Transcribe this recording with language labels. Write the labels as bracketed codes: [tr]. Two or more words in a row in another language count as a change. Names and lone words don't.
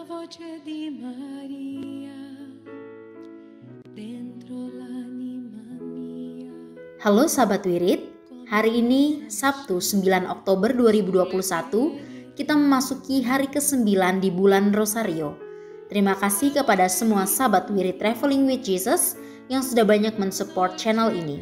[it] voce di Maria dentro l'anima mia. [id] Halo sahabat Wirid, hari ini Sabtu 9 Oktober 2021 kita memasuki hari ke-9 di bulan Rosario. Terima kasih kepada semua sahabat Wirid Traveling with Jesus yang sudah banyak mensupport channel ini.